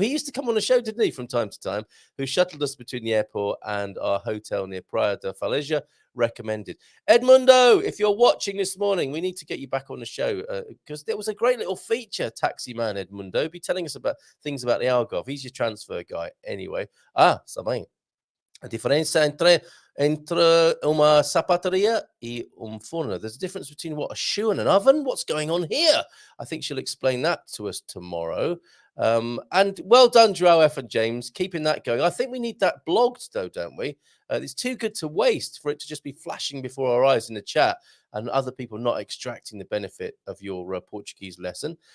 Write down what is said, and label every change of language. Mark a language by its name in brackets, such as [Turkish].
[English] He used to come on the show, didn't he, from time to time, who shuttled us between the airport and our hotel near Praia da Faleja. Recommended. Edmundo, if you're watching this morning, we need to get you back on the show because there was a great little feature, Taxi Man Edmundo. Be telling us about things about the Algarve. He's your transfer guy anyway. [Portuguese] Sabem. A diferença entre uma sapataria e forno. [English] There's a difference between a shoe and an oven. What's going on here? I think she'll explain that to us tomorrow. And well done, Joao F. and James, keeping that going. I think we need that blogged, though, don't we? It's too good to waste for it to just be flashing before our eyes in the chat and other people not extracting the benefit of your Portuguese lesson.